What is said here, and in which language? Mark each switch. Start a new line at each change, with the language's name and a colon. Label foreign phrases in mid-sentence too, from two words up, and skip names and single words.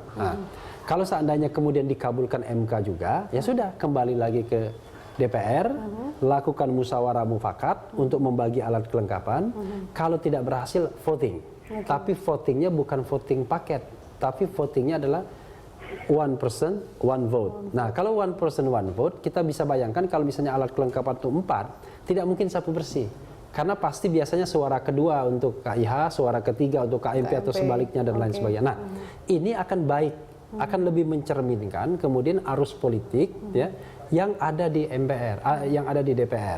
Indonesian: Nah, kalau seandainya kemudian dikabulkan MK juga, ya sudah kembali lagi ke DPR, lakukan musyawarah mufakat untuk membagi alat kelengkapan. Kalau tidak berhasil, voting. Tapi votingnya bukan voting paket, tapi votingnya adalah
English: one person, one vote.
Indonesian: Nah, kalau
English: one person, one vote,
Indonesian: kita bisa bayangkan kalau misalnya alat kelengkapan itu 4, tidak mungkin sapu bersih. Karena pasti biasanya suara kedua untuk KIH, suara ketiga untuk KMP atau sebaliknya dan lain sebagainya. Nah, ini akan baik, akan lebih mencerminkan kemudian arus politik ya yang ada di MPR, yang ada di DPR.